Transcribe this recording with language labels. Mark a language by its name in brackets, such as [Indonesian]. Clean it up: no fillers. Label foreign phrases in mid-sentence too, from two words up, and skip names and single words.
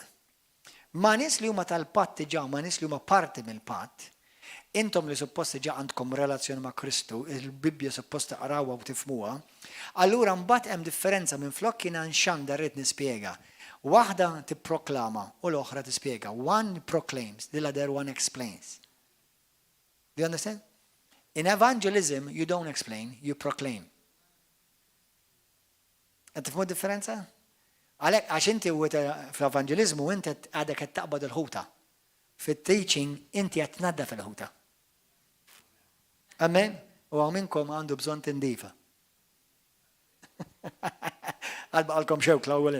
[Maltese] Ma' nies li huma tal-patt diġà, ma' nies li huma parti mill-patt, intom li suppost diġà għandkom relazzjoni ma' Kristu, il-Bibbja suppost taqrawha u tifhmuha, allura mbagħad hemm differenza minn flok kien nxandar rid nispjega. Waħda tipproklama u l-oħra tispjega. [English] One proclaims, the other one explains. Do you understand? In evangelism, you don't explain, you proclaim. [Maltese] Tifhmu differenza? Għalhekk għax inti fl-evangelizmu inti għadek qed taqbad il-ħuta. Fit-teaching inti qed tnaddaf il-ħuta. Amen? U minnkom għandu bżonn tindifa. Għalkom xewk l-ewwel.